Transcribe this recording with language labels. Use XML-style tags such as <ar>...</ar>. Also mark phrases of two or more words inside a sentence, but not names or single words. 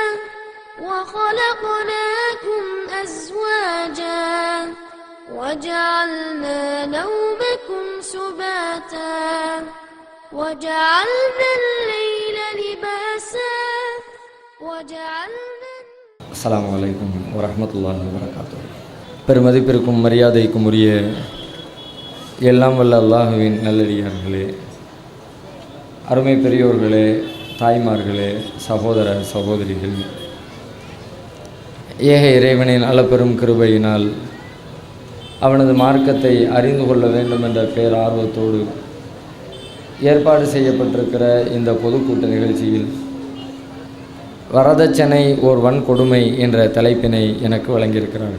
<ar>وخلقناكم أزواجا وجعلنا نومكم سباتا وجعلنا الليل لباسا وجعلنا السلام عليكم ورحمة الله وبركاته.</ar> <ta>பெருமதிப்பிற்கும் மரியாதைக்கும் உரிய எல்லாம் வல்ல அல்லாஹுவின் நல்லடியார்களே, அருமை பெரியோர்களே, தாய்மார்களே, சகோதர சகோதரிகள், ஏக இறைவனின் அளப்பெரும் கிருபையினால் அவனது மார்க்கத்தை அறிந்து கொள்ள வேண்டும் என்ற பேரார்வத்தோடு ஏற்பாடு செய்யப்பட்டிருக்கிற இந்த பொதுக்கூட்ட நிகழ்ச்சியில் வரதட்சணை ஓர் வன்கொடுமை என்ற தலைப்பினை எனக்கு வழங்கியிருக்கிறார்கள்.</ta>